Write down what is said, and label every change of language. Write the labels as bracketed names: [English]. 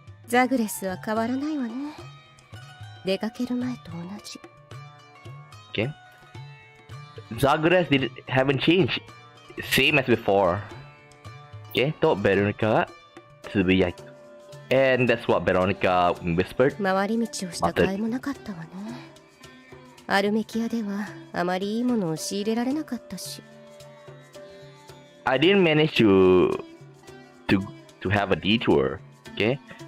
[Japanese] ザグレスは変わらないわね。出かける前と同じ。 [English] Okay. Zagres haven't changed. Same as before. [Japanese] Okay, と Veronica がつぶやいた。 [English] And that's what Veronica whispered. [Japanese] 回り道をした甲斐もなかったわね。アルメキアではあまりいいものを仕入れられなかったし。 [English] I didn't manage to have a detour, okay?